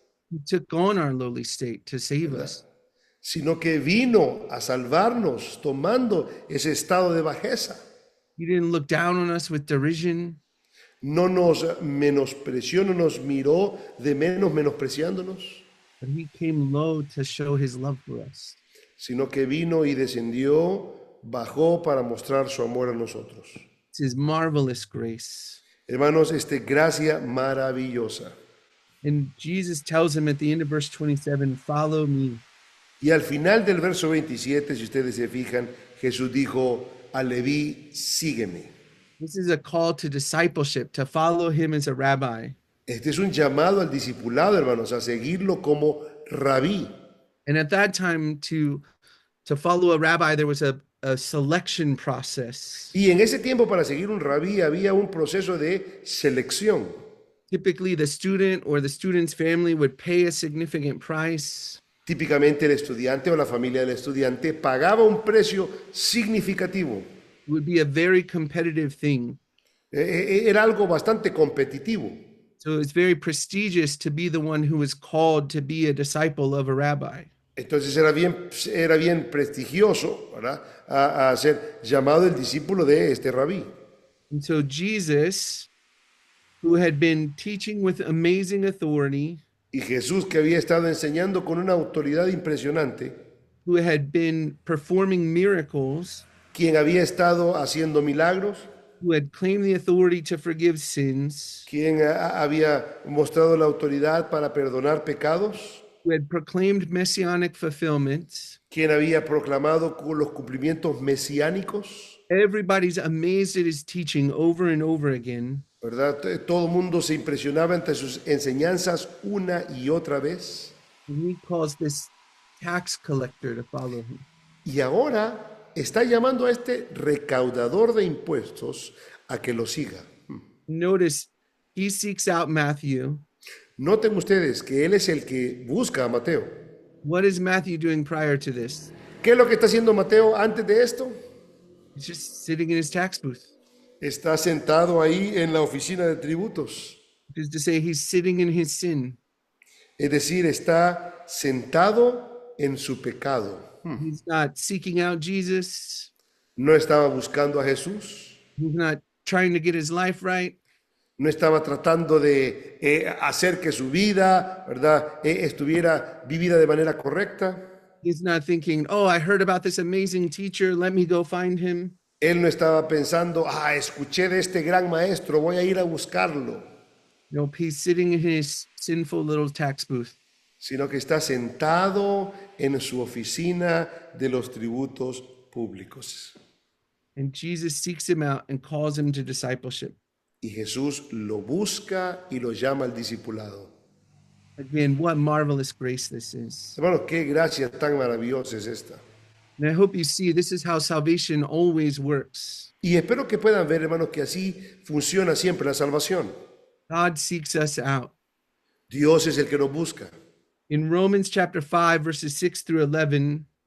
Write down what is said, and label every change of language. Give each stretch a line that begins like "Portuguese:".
English: He took on our lowly state to save
Spanish: ¿verdad?
English: us.
Spanish: Sino que vino a salvarnos tomando ese estado de bajeza.
English: He didn't look down on us with derision.
Spanish: No nos menospreció, no nos miró de menos menospreciándonos.
English: But he came low to show his love for us.
Spanish: Sino que vino y descendió, bajó para mostrar su amor a nosotros.
English: It's his marvelous grace.
Spanish: Hermanos, gracia maravillosa.
English: And Jesus tells him at the end of verse 27, follow me.
Spanish: Y al final del verso 27, si ustedes se fijan, Jesús dijo a Leví, sígueme.
English: This is a call to discipleship, to follow him as a rabbi.
Spanish: Este es un llamado al discipulado, hermanos, a seguirlo como rabí.
English: And at that time, to follow a rabbi, there was a selection process.
Spanish: Y en ese tiempo, para seguir un rabí, había un proceso de selección.
English: Typically, the student or the student's family would pay a significant price.
Spanish: Típicamente el estudiante o la familia del estudiante pagaba un precio significativo.
English: would be a very competitive thing.
Spanish: Era algo bastante competitivo.
English: So it's very prestigious to be the one who was called to be a disciple of a rabbi.
Spanish: Entonces era bien prestigioso, ¿verdad? A ser llamado el discípulo de este rabí.
English: And so Jesus, who had been teaching with amazing authority,
Spanish: Y Jesús, que había estado enseñando con una autoridad impresionante,
English: who had been performing miracles,
Spanish: quien había estado haciendo milagros,
English: who had claimed the authority to forgive sins,
Spanish: quien había mostrado la autoridad para perdonar pecados,
English: who had proclaimed messianic fulfillments.
Spanish: quien había proclamado los cumplimientos mesiánicos,
English: Everybody's amazed at his teaching over and over again.
Spanish: ¿verdad? Todo el mundo se impresionaba ante sus enseñanzas una y otra vez.
English: And he calls this tax collector to follow him.
Spanish: Y ahora está llamando a este recaudador de impuestos a que lo siga.
English: Notice he seeks out Matthew.
Spanish: Noten ustedes que él es el que busca a Mateo.
English: What is Matthew doing prior to this?
Spanish: ¿Qué es lo que está haciendo Mateo antes de esto?
English: He's just sitting in his tax booth.
Spanish: Está sentado ahí en la oficina de tributos.
English: Which is to say, he's sitting in his sin.
Spanish: Es decir, está sentado en su pecado.
English: He's not seeking out Jesus.
Spanish: No estaba buscando a Jesús.
English: He's not trying to get his life right.
Spanish: No estaba tratando de hacer que su vida, ¿verdad?, estuviera vivida de manera correcta.
English: He's not thinking, oh, I heard about this amazing teacher. Let me go find him.
Spanish: Él no estaba pensando, escuché de este gran maestro, voy a ir a buscarlo.
English: Nope, he's sitting in his sinful little tax booth.
Spanish: Sino que está sentado en su oficina de los tributos públicos.
English: And Jesus seeks him out and calls him to discipleship.
Spanish: Y Jesús lo busca y lo llama al discipulado.
English: Again, what marvelous grace this is.
Spanish: Hermanos, qué gracia tan maravillosa es esta.
English: And I hope you see this is how salvation always works.
Spanish: Y espero que puedan ver, hermanos, que así funciona siempre la salvación.
English: God seeks us out.
Spanish: Dios es el que nos busca.
English: In Romans chapter 5, verses 6 through 11,